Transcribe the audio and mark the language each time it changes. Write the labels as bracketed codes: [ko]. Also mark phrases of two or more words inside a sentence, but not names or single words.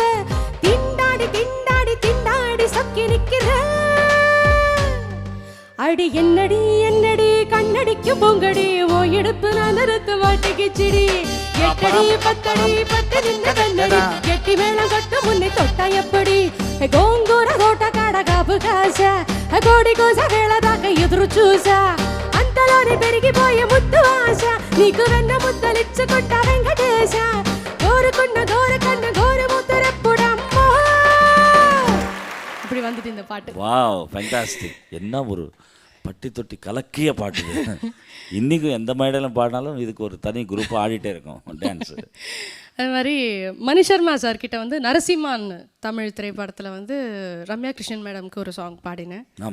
[ta] திண்டாடி திண்டாடி திண்டாடி சொக்கி நிக்கிற அடி என்னடி என்னடி கண்ணடிக்கும் பொங்கடி ஓ இடுப்பு நான் நிறுத்த மாட்டேங்கிச்சிடி எட்டடி பத்தடி பத்து நின்ற கண்ணடி எட்டி மேளம் கட்டு முன்னே தொட்டா எப்படி [te] గోంగూర తోట కాడ కాపు కాసా కోడి కోస వేళ దాకా ఎదురు చూసా అంతలోనే పెరిగిపోయే ముద్దు ఆశ నీకు వెన్న ముద్దలిచ్చుకుంటా వెంకటేశ కోరుకున్న గోరకన్న గోరు ముద్దరెప్పుడమ్మా [ta] இப்படி வந்துட்டு இந்த பாட்டு. [en] Wow fantastic. [ta] என்ன ஒரு பட்டி தொட்டி கலக்கிய பாட்டு இது. இன்றைக்கும் எந்த மேடையிலும் பாடினாலும் இதுக்கு ஒரு தனி குரூப் ஆடிட்டே இருக்கும் டான்ஸு. அது மாதிரி மணி சர்மா சார் கிட்ட வந்து நரசிம்மான் தமிழ் திரைப்படத்தில் வந்து ரம்யா கிருஷ்ணன் மேடம்க்கு ஒரு சாங் பாடினேன்.